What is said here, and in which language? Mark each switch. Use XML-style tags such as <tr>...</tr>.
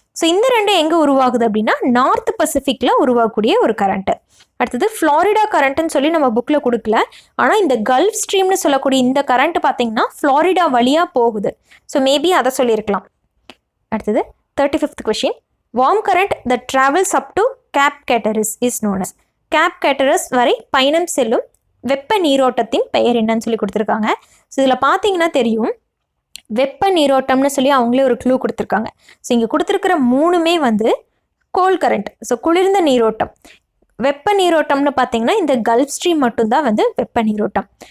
<ta>So இந்த ரெண்டும் எங்கே உருவாகுது அப்படின்னா நார்த் பசிபிக்கில் உருவாகக்கூடிய ஒரு கரண்ட்டு. அடுத்தது ஃப்ளாரிடா கரண்ட்டுன்னு சொல்லி நம்ம புக்கில் கொடுக்கல, ஆனால் இந்த கல்ஃப் ஸ்ட்ரீம்னு சொல்லக்கூடிய இந்த கரண்ட் பார்த்தீங்கன்னா ஃப்ளாரிடா வழியாக போகுது. ஸோ மேபி அதை சொல்லியிருக்கலாம். அடுத்தது 35th question.</ta> <en>Warm current that travels up to cape Hatteras is known as.</en> <ta>Gap கேட்டரஸ் வரை பயணம் செல்லும் வெப்ப நீரோட்டத்தின் பெயர் என்னன்னு சொல்லி கொடுத்துருக்காங்க. ஸோ இதில் பார்த்தீங்கன்னா தெரியும், வெப்ப நீரோட்டம்னு சொல்லி அவங்களே ஒரு க்ளூ கொடுத்துருக்காங்க. ஸோ இங்கே கொடுத்துருக்கிற மூணுமே வந்து கோல்ட் கரண்ட், ஸோ குளிர்ந்த நீரோட்டம். வெப்ப நீரோட்டம்னு பார்த்தீங்கன்னா இந்த கல்ஃப் ஸ்ட்ரீம் மட்டும்தான் வந்து வெப்ப நீரோட்டம்.</ta>